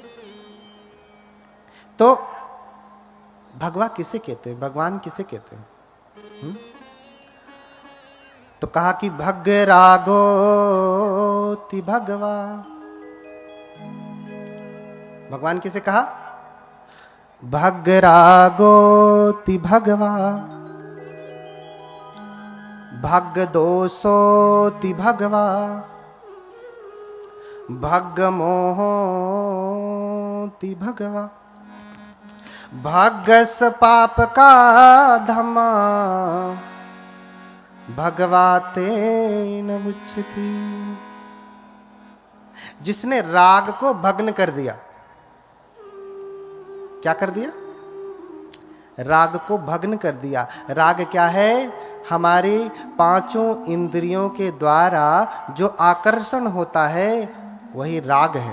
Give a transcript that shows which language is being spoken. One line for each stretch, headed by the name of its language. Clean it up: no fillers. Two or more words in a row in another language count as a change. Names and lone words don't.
Hindi: तो भगवा किसे कहते हैं? भगवान किसे कहते हैं? तो कहा कि
Pali: भग रागोति भगवा।
Hindi: भगवान किसे कहा?
Pali: भग रागोति भगवा। भग दोषोति भगवा भग मोहोति भगवा भगस पाप का धमा भगवाते न मुच्यति।
Hindi: जिसने राग को भग्न कर दिया, क्या कर दिया? राग को भग्न कर दिया। राग क्या है? हमारी पांचों इंद्रियों के द्वारा जो आकर्षण होता है वही राग है।